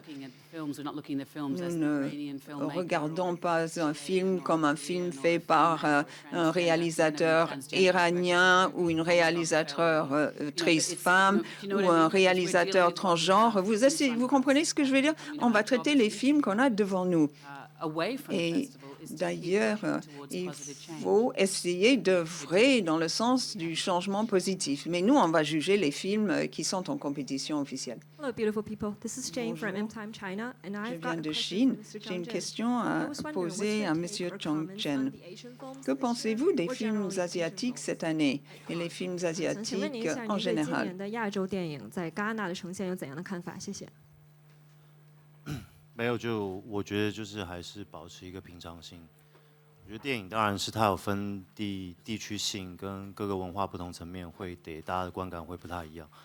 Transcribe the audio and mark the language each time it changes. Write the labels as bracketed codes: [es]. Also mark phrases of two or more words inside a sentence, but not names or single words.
[fr] Nous ne regardons pas un film comme un film fait par un réalisateur iranien ou une réalisatrice femme ou un réalisateur transgenre. Vous comprenez ce que je veux dire? On va traiter les films qu'on a devant nous. Et d'ailleurs, il faut essayer d'œuvrer dans le sens du changement positif. Mais nous, on va juger les films qui sont en compétition officielle. [en] Hello, beautiful people. This is Jane from M-Time China, and [fr] Je viens de Chine. J'ai une question à poser à M. Chong Chen. Que pensez-vous des films asiatiques cette année et les films asiatiques en général? [zh] 没有，我觉得就是还是保持一个平常心。我觉得电影当然是它有分地区性跟各个文化不同层面，会给大家的观感会不太一样。